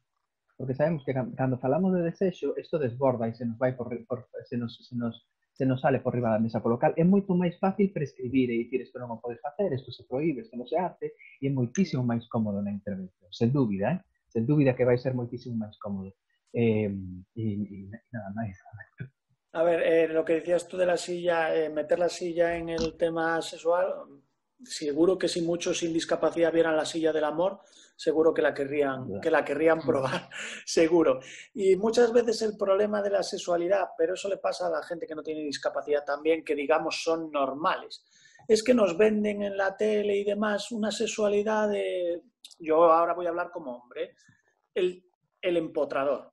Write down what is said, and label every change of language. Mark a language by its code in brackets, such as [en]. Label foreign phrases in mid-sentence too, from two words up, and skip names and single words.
[gl] Porque sabemos que cando falamos de desexo, isto desborda e se nos vai [es] se nos sale [gl] por riba da mesa. [es] Por lo cal, [gl] é moito máis fácil prescribir e dicir isto non o podes facer, isto se proíbe, isto non [es] se hace, [gl] e é moitísimo máis cómodo na intervención. Sen dúbida, sen dúbida que vai ser moitísimo máis cómodo. E nada máis. [es] A ver, lo que decías tú de la silla, meter la silla en el tema sexual, seguro que si muchos sin discapacidad vieran la silla del amor, seguro que la querrían probar, seguro. Y muchas veces el problema de la sexualidad, pero eso le pasa a la gente que no tiene discapacidad también, que digamos son normales, es que nos venden en la tele y demás una sexualidad de, yo ahora voy a hablar como hombre, el empotrador.